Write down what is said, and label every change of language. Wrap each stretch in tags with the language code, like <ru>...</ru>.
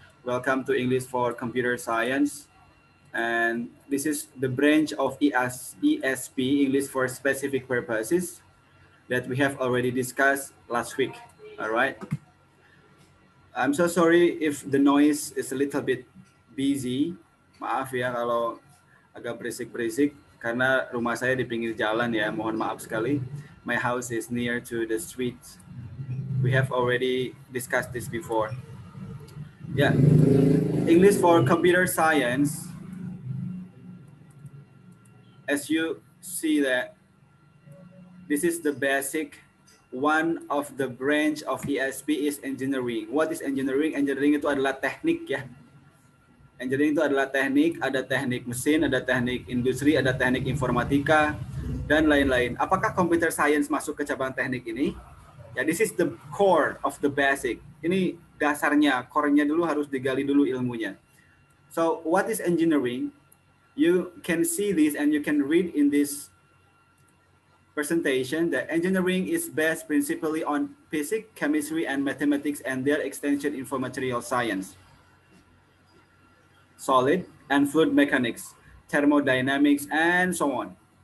<en>Welcome to English for Computer Science. And this is the branch of ESP, English for Specific Purposes, that we have already discussed last week. All right. I'm so sorry if the noise is a little bit busy.</en> <id>Maaf ya kalau agak berisik-berisik, karena rumah saya di pinggir jalan ya, mohon maaf sekali.</id> <en>My house is near to the street. We have already discussed this before. Yeah, English for Computer Science. As you see that, this is the basic. One of the branch of ESP is engineering. What is engineering?</en> <id>Engineering itu adalah teknik ya. Engineering itu adalah teknik, ada teknik mesin, ada teknik industri, ada teknik informatika, dan lain-lain. Apakah computer science masuk ke cabang teknik ini?</id> <en>Ya, this is the core of the basic.</en> <id>Ini dasarnya, core-nya dulu harus digali dulu ilmunya.</id> <en>So, what is engineering? You can see this and you can read in this presentation that engineering is based principally on physics, chemistry, and mathematics and their extension in material science, solid and fluid mechanics, thermodynamics, and so on.</en>